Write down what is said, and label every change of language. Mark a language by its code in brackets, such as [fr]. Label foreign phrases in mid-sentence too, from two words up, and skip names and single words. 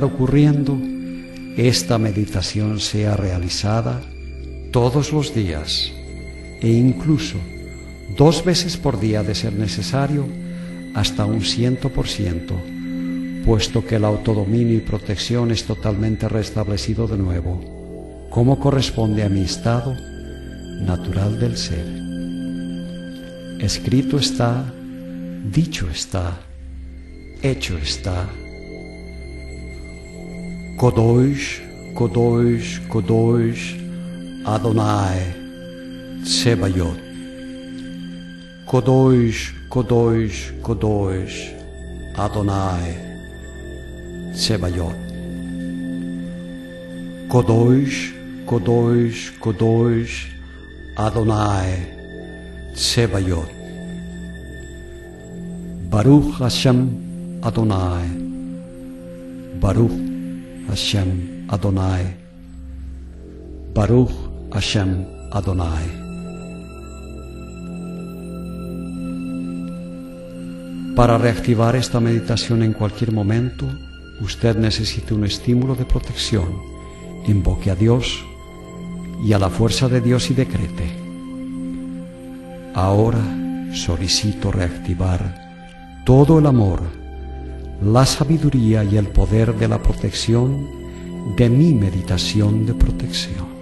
[es] ocurriendo, esta meditación sea realizada todos los días e incluso 2 veces por día de ser necesario, hasta un 100%, puesto que el autodominio y protección es totalmente restablecido de nuevo, como corresponde a mi estado natural del ser. Escrito está, dicho está, hecho está. [he] קדוש, קדוש, קדוש, אדוני, צבאות. קדוש, קדוש, קדוש, אדוני, צבאות. קדוש, קדוש, קדוש, אדוני, צבאות. ברוך השם אדוני, ברוך השם אדוני, ברוך השם אדוני. [es] Para reactivar esta meditación en cualquier momento, usted necesita un estímulo de protección. Invoque a Dios y a la fuerza de Dios y decrete: ahora solicito reactivar todo el amor, la sabiduría y el poder de la protección de mi meditación de protección.